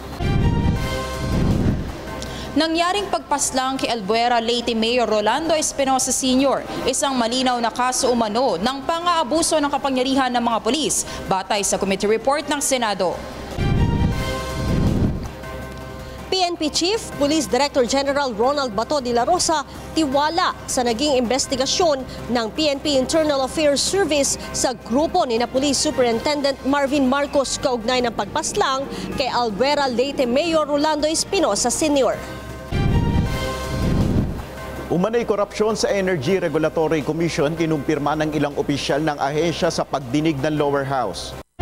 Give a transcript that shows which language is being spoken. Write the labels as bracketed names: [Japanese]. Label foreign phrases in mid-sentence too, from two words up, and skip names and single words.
[Filipino] Nangyaring pagpaslang kay Albuera Leyte Mayor Rolando Espinosa Sr., isang malinaw na kaso umano ng pang-aabuso ng kapangyarihan ng mga pulis, batay sa [English] committee report [Filipino] ng Senado. PNP Chief Police Director General Ronald Bato de la Rosa tiwala sa naging investigasyon ng PNP Internal Affairs Service sa grupo ni na Police Superintendent Marvin Marcos kaugnay ng pagpaslang kay Albuera Leyte Mayor Rolando Espinosa Sr. Umanay korupsyon sa Energy Regulatory Commission, kinumpirma ng ilang opisyal ng ahensya sa pagdinig ng [English] lower house.